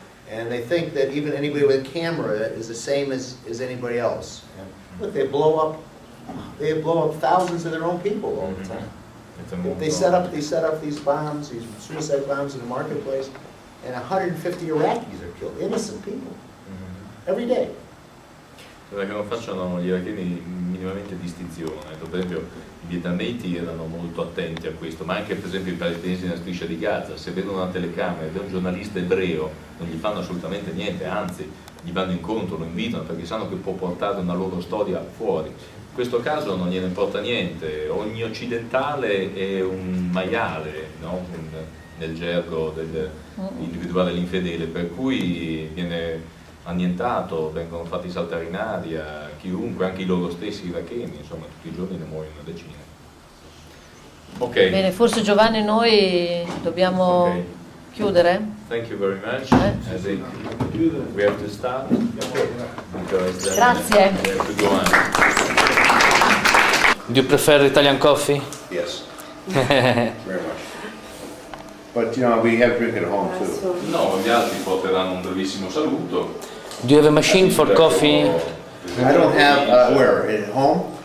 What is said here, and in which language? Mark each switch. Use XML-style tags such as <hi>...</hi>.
<en>And they think that even anybody with a camera is the same as anybody else. And look, they blow up thousands of their own people all the time. They set up these bombs, these suicide bombs in the marketplace, and 150 Iraqis are killed, innocent people, every day.</en> <it>Perché non facciano gli iracheni minimamente distinzione. Per esempio i vietnamiti erano molto attenti a questo, ma anche per esempio i palestinesi nella striscia di Gaza, se vedono una telecamera ed è un giornalista ebreo non gli fanno assolutamente niente, anzi gli vanno incontro, lo invitano perché sanno che può portare una loro storia fuori. In questo caso non gliene importa niente, ogni occidentale è un maiale, no? Nel gergo dell'individuale l'infedele, per cui viene annientato, vengono fatti saltare in aria, chiunque, anche i loro stessi iracheni, insomma tutti i giorni ne muoiono una decina. Ok. Bene, forse Giovanni noi dobbiamo Ok. chiudere?</it> <en>Thank you very much. I think we have to start because then</en> <it>Grazie.</it> <en>we have to go on. Do you prefer Italian coffee? Yes, very much. But, you know, we have drink at home too.</en> <it>No, gli altri porteranno un brevissimo saluto.</it> <en>Do you have a machine for coffee I don't have, where, at home?</en>